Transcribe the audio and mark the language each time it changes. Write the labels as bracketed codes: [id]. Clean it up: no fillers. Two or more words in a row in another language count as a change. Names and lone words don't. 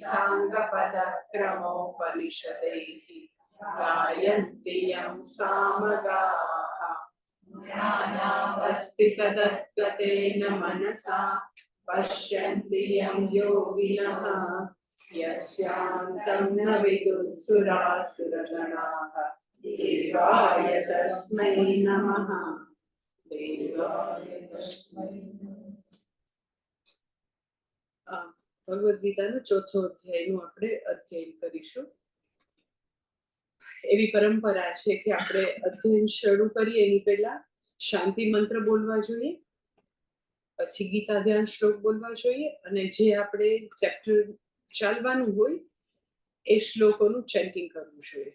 [sa] साङ्गपदक्रमोपनिषदैः गायन्ति यं सामगाः ज्ञानावस्थिततत्त्वतेन मनसा पश्यन्ति यं योगिनः यस्यान्तं न विदुः सुरासुरगणाः देवाय तस्मै नमः देवाय तस्मै [gu] ભગવદ્ ગીતાનો ચોથો અધ્યાયનું આપણે અધ્યયન કરીશું. એવી પરંપરા છે કે આપણે અધ્યયન શરૂ કરીએ એની પહેલા શાંતિ મંત્ર બોલવા જોઈએ, પછી ગીતા ધ્યાન શ્લોક બોલવા જોઈએ, અને જે આપણે ચેપ્ટર ચાલવાનું હોય એ શ્લોકોનું ચેન્ટિંગ કરવું જોઈએ.